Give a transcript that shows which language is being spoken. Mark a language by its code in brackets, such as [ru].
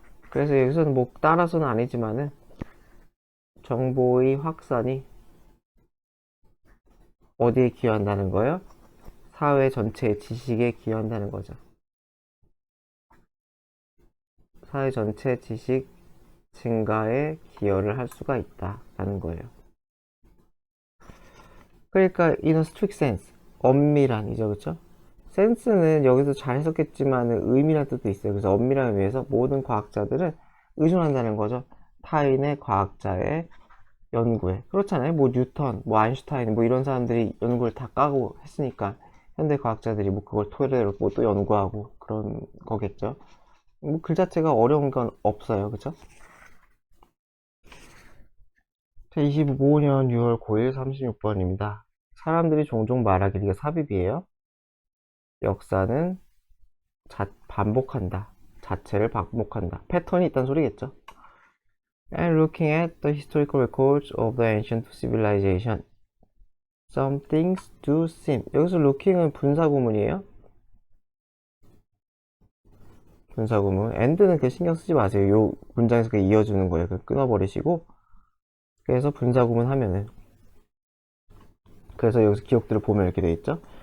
[ko] 그래서 여기서는 뭐 따라서는 아니지만은 정보의 확산이 어디에 기여한다는 거예요? 사회 전체의 지식에 기여한다는 거죠. 사회 전체 지식 증가에 기여를 할 수가 있다라는 거예요. 그러니까 [en] in a strict sense [ko] 엄밀한이죠, 그렇죠? 센스는 여기서 잘 해석했지만 의미라는 뜻도 있어요. 그래서 엄밀한 의미에서 모든 과학자들은 의존한다는 거죠. 타인의 과학자의 연구에. 그렇잖아요. 뭐 뉴턴, 뭐 아인슈타인, 뭐 이런 사람들이 연구를 다 까고 했으니까 현대 과학자들이 뭐 그걸 토대로 뭐 또 연구하고 그런 거겠죠. 뭐 글 자체가 어려운 건 없어요, 그렇죠? 2025년 6월 9일 36번입니다. 사람들이 종종 말하길 이게 삽입이에요. 역사는 반복한다. 자체를 반복한다. 패턴이 있다는 소리겠죠. [en] And looking at the historical records of the ancient civilization, some things do seem. [ko] 여기서 looking은 분사구문이에요. 분사구문. and는 그 신경 쓰지 마세요. 요 문장에서 그 이어주는 거예요. 그 끊어버리시고. 그래서 분사구문 하면은. 그래서 여기서 기록들을 보면 이렇게 돼 있죠.